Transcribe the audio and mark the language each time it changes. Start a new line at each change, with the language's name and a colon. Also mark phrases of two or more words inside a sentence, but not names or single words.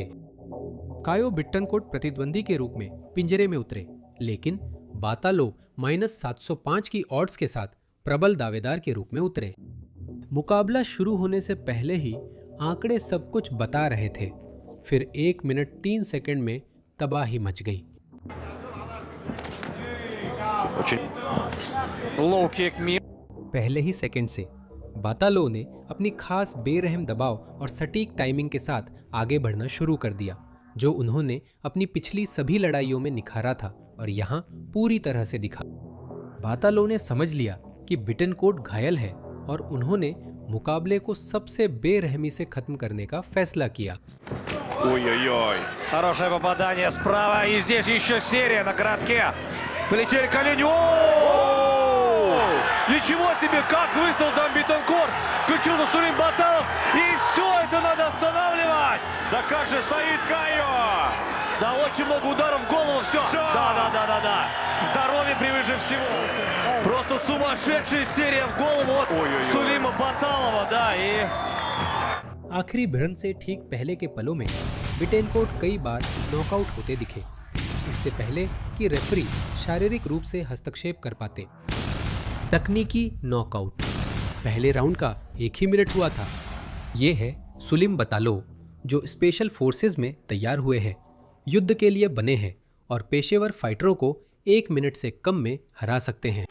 Hindi: कायो बिट्टनकोट प्रतिद्वंदी के रूप में पिंजरे में उतरे, लेकिन बातालोव -705 की ऑड्स के साथ प्रबल दावेदार के रूप में उतरे। मुकाबला शुरू होने से पहले ही आंकड़े सब कुछ बता रहे थे। फिर 1 मिनट 3 सेकंड में तबाही मच गई।
English: Low kick me.
Hindi: पहले ही सेकंड से बातालो ने अपनी खास बेरहम दबाव और सटीक टाइमिंग के साथ आगे बढ़ना शुरू कर दिया, जो उन्होंने अपनी पिछली सभी लड़ाइयों में निखारा था और यहाँ पूरी तरह से दिखा। बातालो ने समझ लिया कि बिटनकोर्ट घायल है और उन्होंने मुकाबले को सबसे बेरहमी से खत्म करने का फैसला किया।
Russian: Ой-ой-ой. Хорошее попадание справа. И здесь еще серия на коротке. Полетели колени. О! Ничего себе, как выставил там Битенкорт. Включился Сулим Баталов. И все это надо останавливать. Да как же стоит Кайо! Да, очень много ударов в голову. Все. Да. Здоровье превыше всего. Просто сумасшедшая серия в голову от Ой-ой-ой. Сулима Баталова. Да, и...
Hindi: आखिरी भिड़ंत से ठीक पहले के पलों में बिटेनकोर्ट कई बार नॉकआउट होते दिखे, इससे पहले कि रेफरी शारीरिक रूप से हस्तक्षेप कर पाते। तकनीकी नॉकआउट। पहले राउंड का 1 ही मिनट हुआ था। ये है सुलिम बतालो, जो
English: special forces
Hindi: में तैयार हुए हैं, युद्ध के लिए बने हैं और पेशेवर फाइटरों को 1 मिनट से कम में हरा सकते हैं।